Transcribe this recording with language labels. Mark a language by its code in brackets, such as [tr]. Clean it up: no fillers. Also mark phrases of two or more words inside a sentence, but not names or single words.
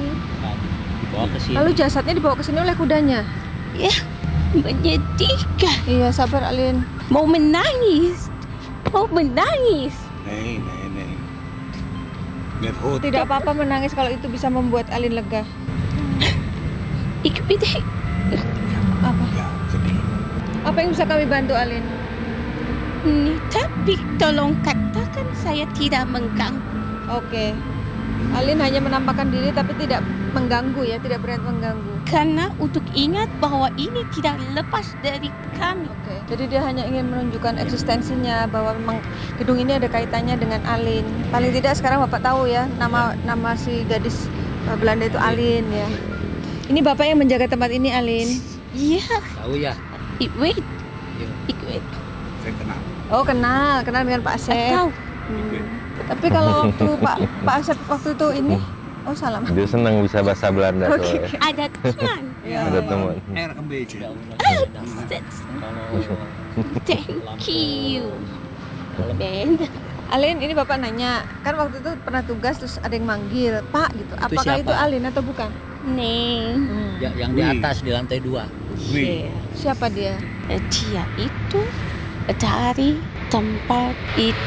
[id] Dibawa ke sini. Lalu jasadnya dibawa ke sini oleh kudanya. Ya, menyedihkan. Iya, sabar Alin. Mau menangis. Nej, nej, nej. Med hot. Tidak apa-apa menangis kalau itu bisa membuat Alin lega. [nl] Ik weet het. [id] Apa? Ja, sedih. Apa yang bisa kami bantu Alin? Tapi tolong katakan saya tidak mengganggu. Oke. Alin hanya menampakkan diri tapi tidak mengganggu ya, tidak berniat mengganggu. Karena untuk ingat bahwa ini tidak lepas dari kami. Oke. Jadi dia hanya ingin menunjukkan eksistensinya bahwa memang gedung ini ada kaitannya dengan Alin. Paling tidak sekarang Bapak tahu ya nama si gadis Belanda itu Alin ya. Ini Bapak yang menjaga tempat ini Alin. Iya, Tahu ya. [nl] ik weet. [id] Iya. [nl] Ik weet. [id] Saya kenal. Oh kenal dengan Pak Asep. Tahu. Tapi kalau waktu Pak Asep waktu itu ini, oh salah. Dia senang bisa bahasa Belanda Oke. soalnya. Ada teman. Ada teman. RMBC. [en] Thank you. [id] Ben. Alin, ini Bapak nanya, kan waktu itu pernah tugas terus ada yang manggil, Pak gitu. Apakah siapa? itu Alin atau bukan? Neng. Ya, yang di atas di lantai 2. Wih. Siapa dia? Dia itu dari tempat itu.